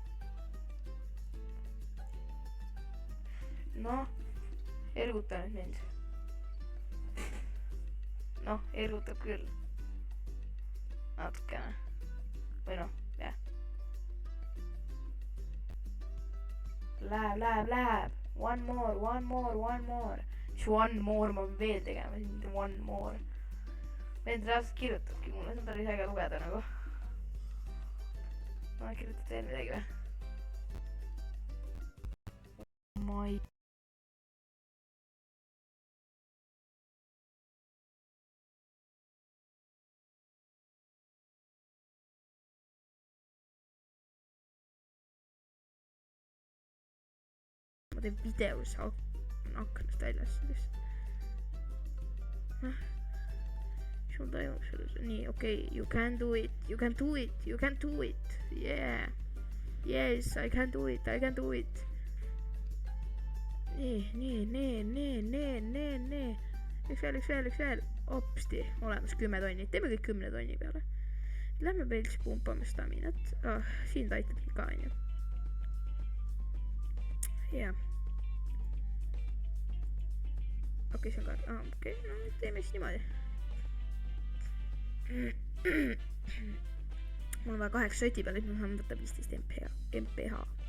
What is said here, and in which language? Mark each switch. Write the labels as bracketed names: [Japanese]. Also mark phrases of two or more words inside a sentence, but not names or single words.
[Estonian] noh, erguta nüüd mind. noh, ergutab küll. natukene. või noh, jah. Läheb. [English] One more. [Estonian] Mis [English] one more [Estonian] ma veel tegema, siis mitte [English] one more. [Estonian] Meid reaalselt kirjutabki mulle, see on päris äge lugeda nagu. ma kirjutan veel midagi või? ma ei... ma teen videos aknast väljas sellist. mis mul toimub selles? nii, okei. [English] You can do it. Yeah. Yes, I can do it. [Estonian] nii. Üks veel. Hopsti, olemas 10 tonni. teeme kõik 10 tonni peale. Lähme veits pumpame staminat. siin ta aitab ka, onju. jah. okei, see on ka... okei, no teeme siis niimoodi. mul on vaja 8 soti peale, et ma saan võtta 15 MPH.